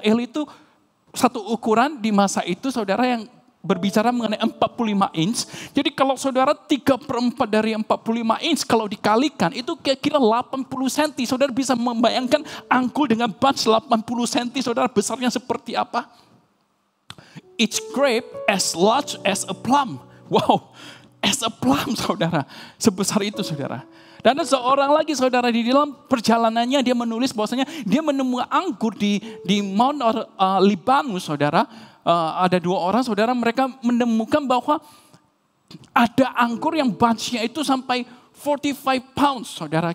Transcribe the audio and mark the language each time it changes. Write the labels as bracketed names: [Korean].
[Indonesian] Ell itu satu ukuran di masa itu saudara yang berbicara mengenai 45 inch. Jadi kalau saudara 3/4 dari 45 inch kalau dikalikan itu kira-kira 80 cm. Saudara bisa membayangkan anggur dengan bunch 80 cm saudara besarnya seperti apa? [English] Each grape as large as a plum. Wow, as a plum [Indonesian] saudara. Sebesar itu saudara. Dan ada seorang lagi saudara di dalam perjalanannya dia menulis bahwasanya dia menemukan anggur di Mount Libanus saudara. Ada 2 orang saudara, mereka menemukan bahwa ada anggur yang bunch-nya itu sampai 45 pounds saudara.